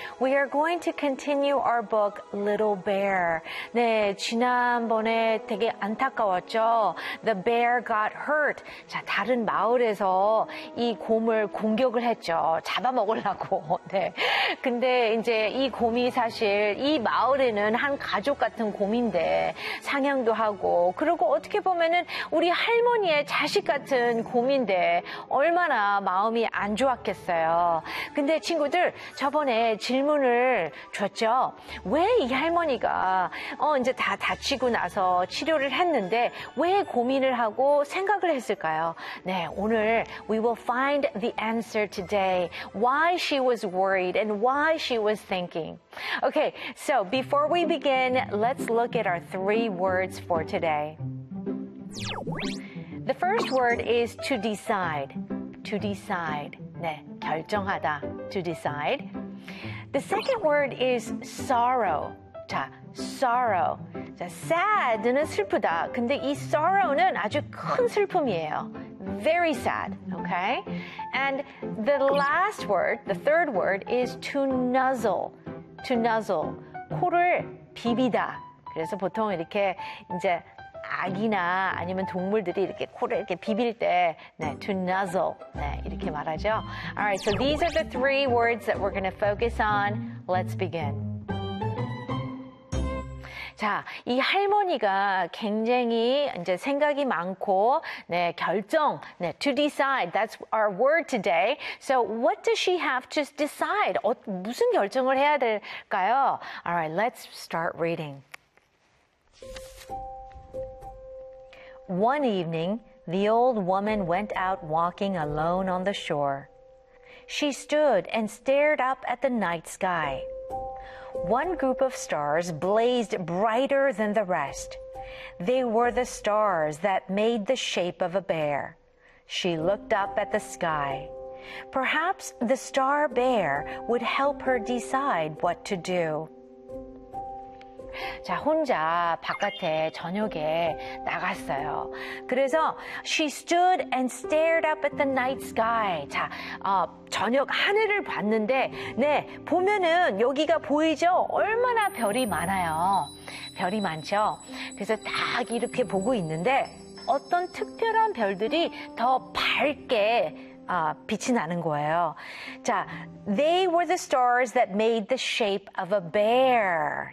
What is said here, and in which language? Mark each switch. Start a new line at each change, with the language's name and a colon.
English: We are going to continue our book Little Bear.
Korean: 네, 지난번에 되게 안타까웠죠?
English: The bear got hurt.
Korean: 자, 다른 마을에서 이 곰을 공격을 했죠. 잡아먹으려고. 네. 근데 이제 이 곰이 사실 이 마을에는 한 가족 같은 곰인데 상향도 하고 그리고 어떻게 보면은 우리 할머니의 자식 같은 곰인데 얼마나 마음이 안 좋았겠어요. 근데 친구들 저번에 질문을 줬죠. 왜 이 할머니가 이제 다 다치고 나서 치료를 했는데 왜 고민을 하고 생각을 했을까요? 네, 오늘
English: we will find the answer today. Why she was worried and why she was thinking. Okay, so before we begin, let's look at our three words for today. The first word is to decide. To decide.
Korean: 네, 결정하다.
English: To decide. The second word is sorrow.
Korean: 자, sorrow. 자, sad는 슬프다. 근데 이 sorrow는 아주 큰 슬픔이에요.
English: Very sad, okay? And the last word, the third word, is to nuzzle. To nuzzle.
Korean: 코를 비비다. 그래서 보통 이렇게 이제 아기나 아니면 동물들이 이렇게 코를 이렇게 비빌 때, 네, to nuzzle, 네, 이렇게 말하죠.
English: Alright, so these are the three words that we're going to focus on. Let's begin.
Korean: 자, 이 할머니가 굉장히 이제 생각이 많고, 네, 결정, 네, to decide.
English: That's our word today. So what does she have to decide?
Korean: 무슨 결정을 해야 될까요?
English: Alright, let's start reading. One evening, the old woman went out walking alone on the shore. She stood and stared up at the night sky. One group of stars blazed brighter than the rest. They were the stars that made the shape of a bear. She looked up at the sky. Perhaps the star bear would help her decide what to do.
Korean: 자, 혼자 바깥에 저녁에 나갔어요.
English: 그래서 she stood and stared up at the night sky.
Korean: 자, 저녁 하늘을 봤는데, 네, 보면은 여기가 보이죠? 얼마나 별이 많아요. 별이 많죠? 그래서 딱 이렇게 보고 있는데 어떤 특별한 별들이 더 밝게 빛이 나는 거예요.
English: 자, they were the stars that made the shape of a bear.